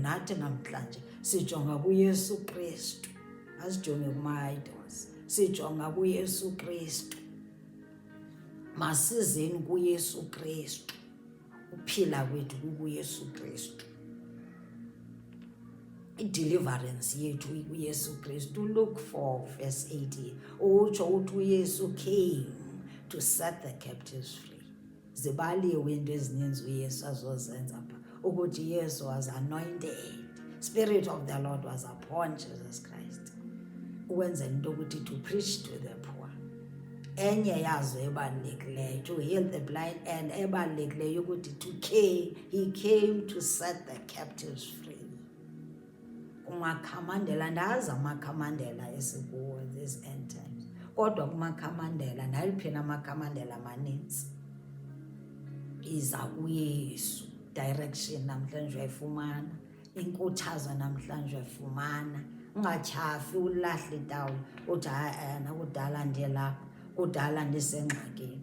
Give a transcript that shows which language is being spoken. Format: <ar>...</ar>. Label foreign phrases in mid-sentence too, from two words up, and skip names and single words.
<xh>Nathi namhlanje sijonga kuYesu Kristu, asijonge kuma-idols, sijonga kuYesu Kristu. Masizeni kuYesu Kristu, uphila kwethu kuYesu Kristu, i-deliverance yethu kuYesu Kristu. Luke 4 verse 18 utsho uthi uYesu</xh> <en>came to set the captives free.</en> <xh>Zibaliwe into ezininzi uYesu azozenza pha, ukuthi Yesu</xh> <en>was anointed, Spirit of the Lord was upon Jesus Christ,</en> <xh>ukwenzela into ukuthi</xh> <en>to preach to the poor.</en> <xh>Enye yazo ebalulekileyo</xh> <en>to heal the blind,</en> <xh>and ebalulekileyo ukuthi</xh> <en>he came to set the captives free.</en> <xh>Umakhamandela, ndazi amakhamandela esikuwo</xh> <en>this end times,</en> <xh>kodwa kumakhamandela naliphina amakhamandela amanintsi. Iza kuYesu, direction namhlanje uyayifumana, inkuthazo namhlanje uyayifumana. Ungatyhafi ulahle itawula uthi nakudala ndiye lapha, kudala ndisengxakini.</xh>